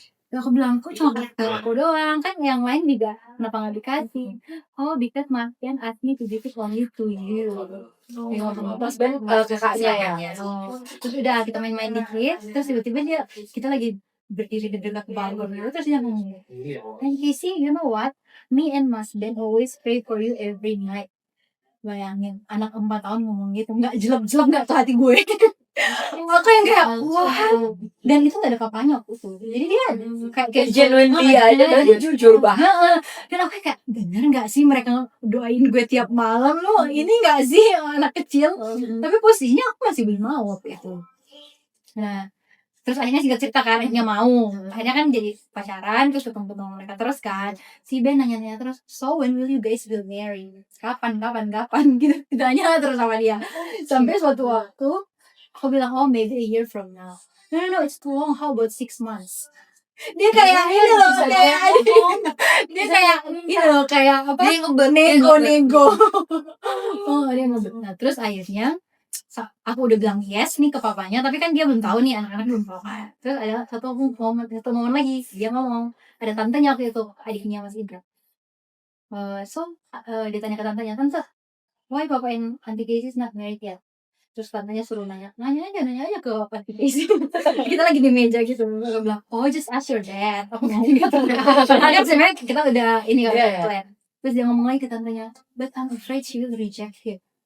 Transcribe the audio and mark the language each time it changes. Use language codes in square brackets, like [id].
[id] Terus aku bilang, kok cuma kasih aku doang, kan yang lain juga kenapa gak dikasih? [en] Oh, because Martian asked me to give it only to you. [id] Mas Ben kakaknya ya. Terus udah kita main-main dikit, terus tiba-tiba kita lagi berdiri di dekat balkon gitu, terus dia ngomong, [en] and Casey, you know what? Me and Mas Ben always pray for you every night. [id] Bayangin, anak 4 tahun ngomong gitu, nggak jelek-jelek nggak ke hati gue. Aku yang kayak wah, dan itu gak ada papanya aku tuh, jadi dia kayak genuinely aja dan dia jujur banget. Dan aku kayak bener nggak sih mereka doain gue tiap malam lo ini nggak sih anak kecil, tapi posisinya aku masih belum mau waktu itu. Nah terus akhirnya singkat cerita kan akhirnya mau, akhirnya kan jadi pacaran, terus ketemu mereka terus kan, si Ben nanya terus, [en] so when will you guys will marry, [id] kapan gitu ditanya terus sama dia sampai suatu waktu aku bilang [en] oh maybe a year from now. No it's too long, how about 6 months. [id] Dia kayak ini loh, kayak dia kayak ini loh, kayak apa, nego oh dia ngebet. Nah terus akhirnya aku udah bilang yes nih ke papanya, tapi kan dia belum tahu nih, anak-anak belum tahu kan. Terus ada satu momen lagi dia ngomong, ada tantenya waktu itu, adiknya Mas Indra. Dia tanya ke tantenya, tante [en] why papa and Auntie Casey is not married yet? [id] Terus tantenya suruh nanya aja ke Auntie Casey. Kita lagi di meja gitu, aku bilang [en] oh just ask your dad. [id] Aku ngomong gitu. Padahal kan sebenarnya kita udah ini kan plan. Terus dia ngomong lagi ke tantenya, [en] but I'm afraid she will reject you.